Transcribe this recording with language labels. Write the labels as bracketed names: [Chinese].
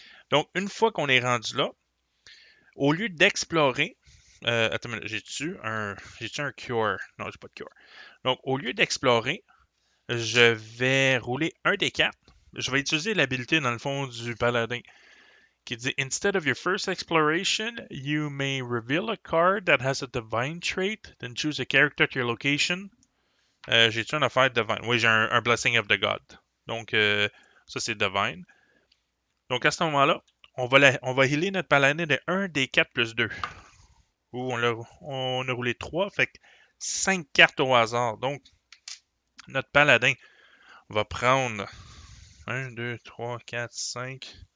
[French] Donc, une fois qu'on est rendu là, au lieu d'explorer... attends, j'ai-tu un Cure? Non, j'ai pas de Cure. Donc, au lieu d'explorer, je vais rouler un des 4. Je vais utiliser l'habilité, dans le fond, du Paladin. Qui dit [English] Instead of your first exploration, you may reveal a card that has a divine trait, then choose a character to your location. [French] J'ai-tu une affaire divine? Oui, j'ai un Blessing of the God. Donc, ça, c'est divine. Donc, à ce moment-là, on va healer notre paladin de 1 des 4 plus 2. Ouh, on a roulé 3, fait que 5 cartes au hasard. Donc, notre paladin va prendre 1, 2, 3, 4, 5.